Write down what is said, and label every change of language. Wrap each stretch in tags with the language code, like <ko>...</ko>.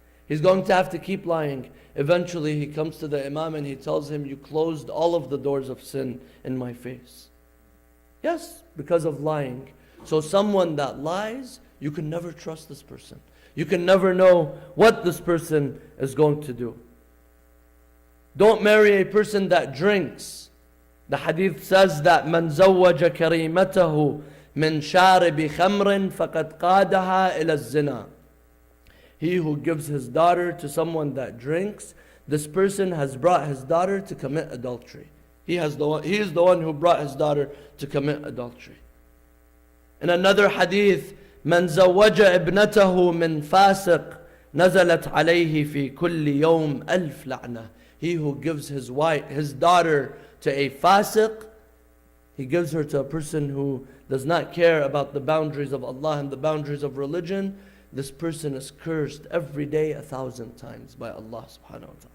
<en>He's going to have to keep lying. Eventually, he comes to the Imam and he tells him, you closed all of the doors of sin in my face. Yes, because of lying. So someone that lies, you can never trust this person. You can never know what this person is going to do. Don't marry a person that drinks. The hadith says that</en> <ar>من زوج كريمته من شارب خمر فقد قادها إلى الزنا.</ar> <en>He who gives his daughter to someone that drinks, this person has brought his daughter to commit adultery. He is the one who brought his daughter to commit adultery. In another hadith,</en> <ar>من زوج ابنته من فاسق نزلت عليه في كل يوم ألف لعنة.</ar> <en>He who gives his daughter to a fasiq, he gives her to a person who does not care about the boundaries of Allah and the boundaries of religion. This person is cursed every day 1,000 times by Allah subhanahu wa ta'ala.</en>